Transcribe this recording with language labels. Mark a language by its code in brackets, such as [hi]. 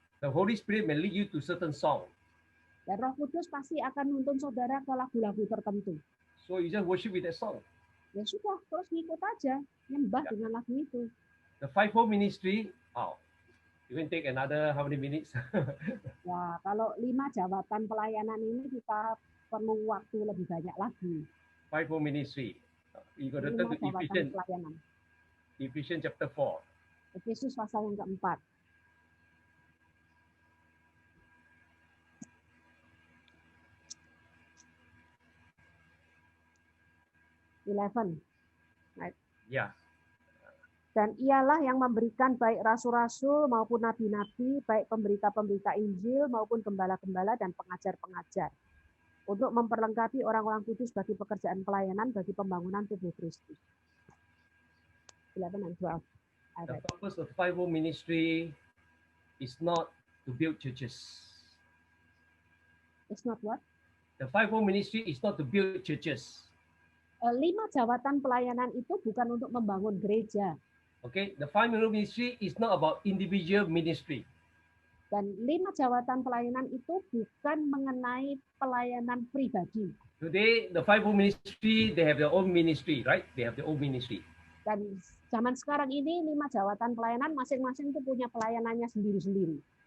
[en] The Holy Spirit may lead you to certain song. [id] Dan Roh Kudus pasti akan nuntun saudara ke lagu-lagu tertentu. [en] So you just worship with that song. [id] Ya sudah, terus ngikut aja, nyembah Ya. dengan lagu itu. [en] The fivefold ministry, wow. You can take another how many minutes? [id] Ya, kalau 5 jabatan pelayanan ini kita perlu waktu lebih banyak lagi. [en] Fivefold ministry. You got to [id] 5 [en] turn to [id] jabatan pelayanan. [en] Ephesians chapter 4. [id] Efesus pasal yang keempat. [en] Yeah. [id] Dan ialah yang memberikan baik rasul-rasul maupun nabi-nabi, baik pemberita-pemberita Injil maupun gembala-gembala dan pengajar-pengajar, untuk memperlengkapi orang-orang kudus bagi pekerjaan pelayanan bagi pembangunan tubuh Kristus. [en] 11 and 12. The purpose of fivefold ministry is not to build churches. It's not what? The fivefold ministry is not to build churches. [id] 5 jabatan pelayanan itu bukan untuk membangun gereja. [en] Okay, the fivefold ministry is not about individual ministry. [id] Dan 5 jabatan pelayanan itu bukan mengenai pelayanan pribadi. [en] Today, the fivefold ministry, they have their own ministry, right? They have their own ministry. [id] Dan zaman sekarang ini 5 jabatan pelayanan masing-masing itu punya pelayanannya sendiri-sendiri.